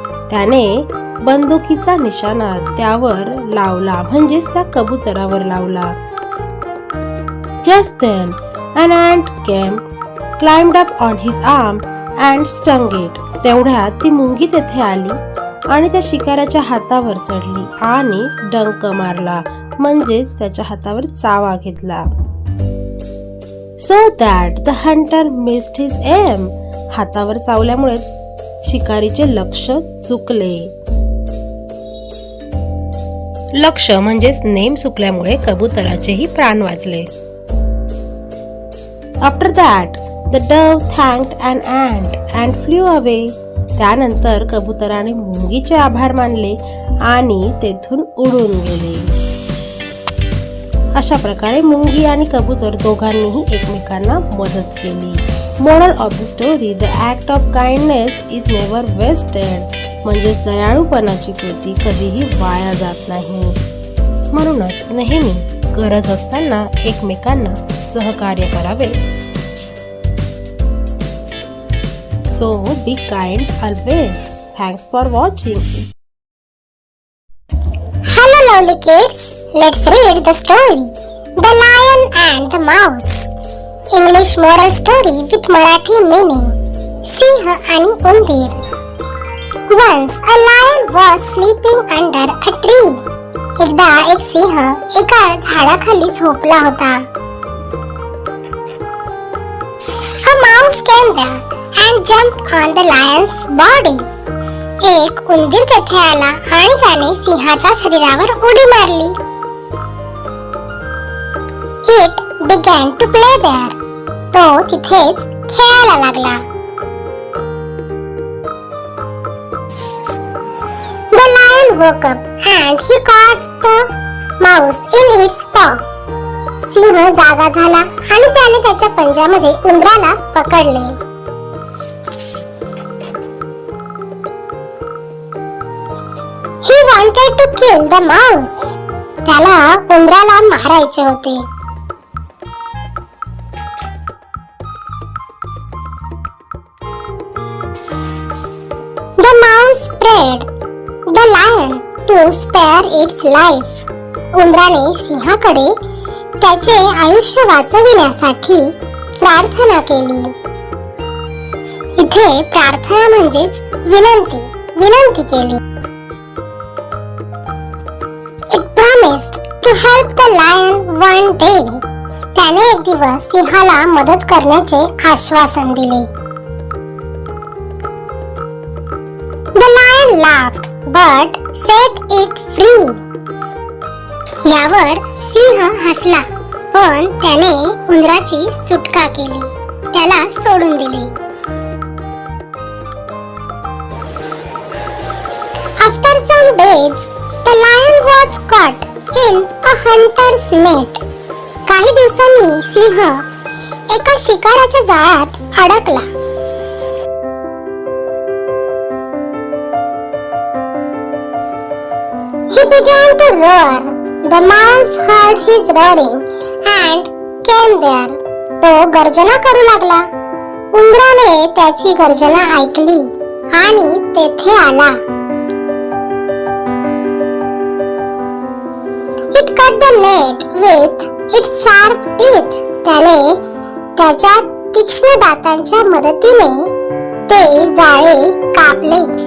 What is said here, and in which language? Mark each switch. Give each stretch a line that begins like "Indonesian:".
Marathi: त्याने बंदुकीचा निशाणा त्यावर लावला म्हणजेच त्या कबुतरावर लावला.
English: Just then an ant came, climbed up on his arm and stung it.
Marathi: तेवढ्यात ती मुंगी तेथे आली आणि त्या शिकाऱ्याच्या हातावर चढली आणि डंक मारला म्हणजेच त्याच्या हातावर चावा घेतला.
English: So that the hunter missed his aim.
Marathi: हातावर चावल्यामुळे शिकारीचे लक्ष चुकले. लक्ष म्हणजेच नेम चुकल्यामुळे कबुतराचेही प्राण वाचले.
English: After that, the dove thanked an ant and flew away.
Marathi: त्यानंतर कबुतराने मुंगीचे आभार मानले आणि तेथून उडून गेले. अशा प्रकारे मुंगी आणि कबूतर दोघांनीही एकमेकांना मदत केली.
English: Moral of the story, the act of kindness is never wasted.
Marathi: म्हणजे दयाळूपणाची कृती कधीही वाया जात नाही. म्हणूनच नेहमी गरज असताना एकमेकांना सहकार्य करावे.
English: So be kind always. Thanks for watching. Hello lovely kids, let's read the story The Lion and the Mouse. English moral story with Marathi meaning.
Marathi: सिंह आणि उंदीर.
English: Once a lion was sleeping under a tree.
Marathi: एकदा एक सिंह एका झाडाखाली झोपला होता.
English: A mouse came there and jumped on the lion's body.
Marathi: एक उंदीर तेथे आला आणि त्याने सिंहाच्या शरीरावर उडी मारली.
English: It began to play there.
Marathi: तो तिथेच खेळायला लागला.
English: The lion woke up and he caught the mouse in its paw.
Marathi: सिंह जागा झाला आणि त्याने त्याच्या पंजामध्ये उंदराला पकडले.
English: He wanted to kill the mouse,
Marathi: त्याला उंदराला मारायचे होते.
English: The mouse prayed the lion to spare its life.
Marathi: उंदराने सिंहाकडे त्याचे आयुष्य वाचविण्यासाठी प्रार्थना केली. इथे प्रार्थना म्हणजेच विनंती केली.
English: It promised to help the lion one day.
Marathi: त्याने एक दिवस सिंहाला मदत करण्याचे आश्वासन दिले.
English: The lion laughed but set it free.
Marathi: यावर सिंह हसला पण त्याने उंदराची सुटका केली, त्याला सोडून दिले.
English: After some days, the lion was caught in a hunter's net.
Marathi: काही दिवसांनी सिंह एका शिकाराच्या जाळ्यात अडकला.
English: He began to roar. The mouse heard his roaring and came there.
Marathi: तो गर्जना करू लागला. उंदराने त्याची गर्जना ऐकली आणि तेथे आला.
English: It cut the net with its sharp teeth.
Marathi: त्याने त्याच्या तीक्ष्ण दातांच्या मदतीने ते जाळे कापले.